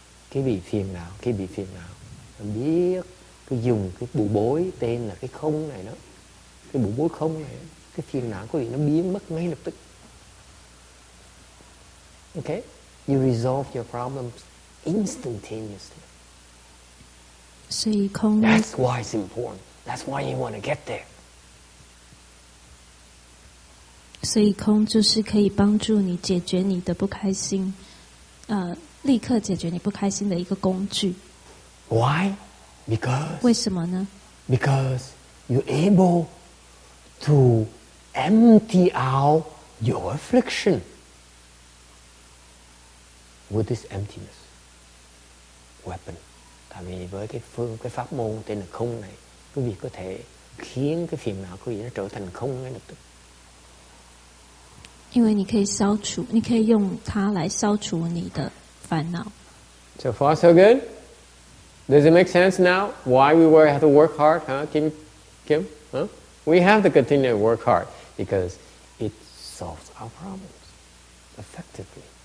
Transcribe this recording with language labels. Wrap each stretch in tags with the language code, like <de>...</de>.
<vi>Cái bị phiền não nó biết cái dùng cái bụ bối tên là cái không này đó, cái bụ bối không này, cái phiền não của vị nó biến mất ngay lập tức.</vi> <en>Okay, you resolve your problems instantaneously.</en> <zh>所以空</zh> <en>That's why it's important. That's why you want to get there.</en> <zh>所以空就是可以帮助你解决你的不开心，立刻解决你不开心的一个工具。</zh> <en>Why? Because</en> <zh>为什么呢？</zh> <en>Because you're able to empty out your affliction with this emptiness weapon.</en> <vi>Tại vì với cái pháp môn tên là không này, quý vị có thể khiến cái phiền não của quý vị nó trở thành không ngay lập tức.</vi> <zh>因为你可以消除，你可以用它来消除你的烦恼。</zh> <en>So far, so good. Does it make sense now? Why we have to work hard, huh, Kim? Huh? We have to continue to work hard because it solves our problems effectively.</en>